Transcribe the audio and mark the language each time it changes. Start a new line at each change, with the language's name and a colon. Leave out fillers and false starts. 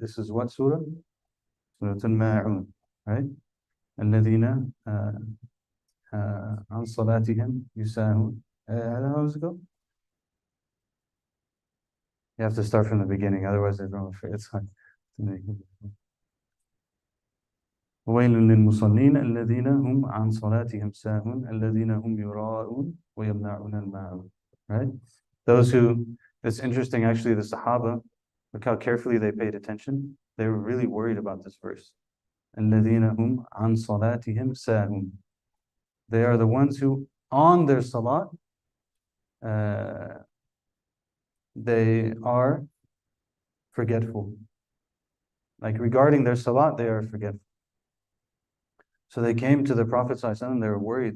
English: This is what surah? Surah Al-Ma'un, right?
Arabic: الذين عن صلاتهم يساهون.
English: How does it go? You have to start from the beginning, otherwise they're going to it's fine.
Arabic: ويل للمصلين الذين هم عن صلاتهم ساهون الذين هم يراءون ويمنعون الماعون.
English: Right? Those who, it's interesting actually, the Sahaba, look how carefully they paid attention. They were really worried about this verse.
Arabic: الذين هم عن صلاتهم ساهون.
English: They are the ones who, on their salat, they are forgetful. Like regarding their salat, they are forgetful. So they came to the Prophet ﷺ, they were worried.